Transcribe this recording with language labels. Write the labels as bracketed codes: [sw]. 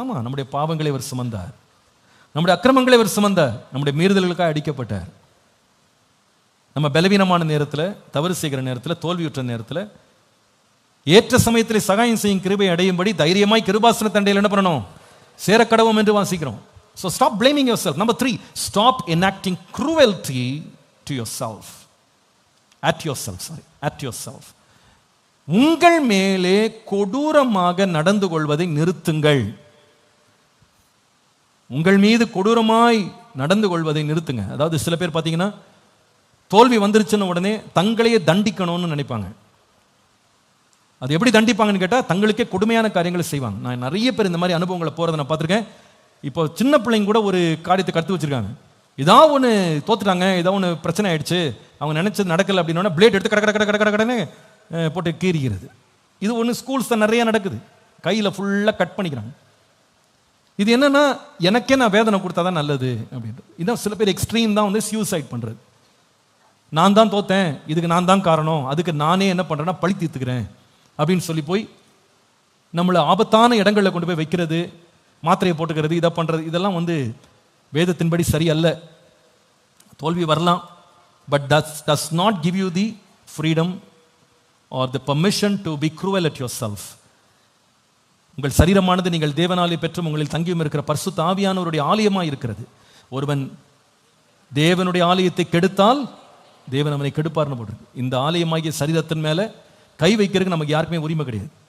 [ta] ஆமாம், நம்முடைய பாவங்களை அவர் சுமந்தார், நம்முடைய அக்கிரமங்களை அவர் சுமந்தார், நம்முடைய மீறுதல்களுக்காக அடிக்கப்பட்டார். நம்ம பலவீனமான நேரத்தில், தவறு செய்கிற நேரத்தில், தோல்வியுற்ற நேரத்தில் ஏற்ற சமயத்தில் சகாயம் செய்யும் கிருபை அடையும்படி தைரியமாய் கிருபாசன தண்டையில் என்ன பண்ணணும்? சேரக்கடவும் என்று வாசிக்கிறோம். [en] So stop blaming yourself. Number 3, stop enacting cruelty to yourself. At yourself. [ta] உங்கள் மேலே கொடூரமாக நடந்து கொள்வதை நிறுத்துங்கள். உங்கள் மீது கொடூரமாய் நடந்து கொள்வதை நிறுத்துங்க. அதாவது சில பேர் பார்த்தீங்கன்னா, தோல்வி வந்துருச்சுன்னு உடனே தங்களையே தண்டிக்கணும்னு நினைப்பாங்க. அது எப்படி தண்டிப்பாங்கன்னு கேட்டால், தங்களுக்கே கொடுமையான காரியங்களை செய்வாங்க. நான் நிறைய பேர் இந்த மாதிரி அனுபவங்களை போகிறத நான் பார்த்துருக்கேன். இப்போ சின்ன பிள்ளைங்க கூட ஒரு காரியத்தை கற்று வச்சிருக்காங்க. இதான் ஒன்று தோத்துட்டாங்க, இதான் ஒன்று பிரச்சனை ஆயிடுச்சு, அவங்க நினைச்சது நடக்கலை அப்படின்னா பிளேட் எடுத்து கடன்னு போட்டு கீறிக்கிறது. இது ஒன்று ஸ்கூல்ஸ் தான் நிறைய நடக்குது. கையில் ஃபுல்லாக கட் பண்ணிக்கிறாங்க. இது என்னன்னா, எனக்கே நான் வேதனை கொடுத்தா தான் நல்லது அப்படின்றது. இதான் சில பேர் எக்ஸ்ட்ரீம் தான் சூசைட் பண்ணுறது. நான் தான் தோத்தேன், இதுக்கு நான் தான் காரணம், அதுக்கு நானே என்ன பண்ணுறேன்னா பழி தீர்த்துக்கிறேன் அப்படின்னு சொல்லி போய் நம்மளை ஆபத்தான இடங்களில் கொண்டு போய் வைக்கிறது, மாத்திரையை போட்டுக்கிறது, இதை பண்ணுறது. இதெல்லாம் வேதத்தின்படி சரியல்ல. தோல்வி வரலாம், but [en] does not give you the freedom or the permission to be cruel at yourself. [ta] உங்கள் சரீரமானது நீங்கள் தேவனாலே பெற்றும் உங்களில் தங்கியும் இருக்கிற பரிசுத்த ஆவியானவருடைய ஆலயமாக இருக்கிறது. ஒருவன் தேவனுடைய ஆலயத்தை கெடுத்தால் தேவன் அவனை கெடுப்பார்னு போட்டிருக்கு. இந்த ஆலயமாகிய சரீரத்தின் மேலே கை வைக்கிறதுக்கு நமக்கு யாருக்குமே உரிமை கிடையாது.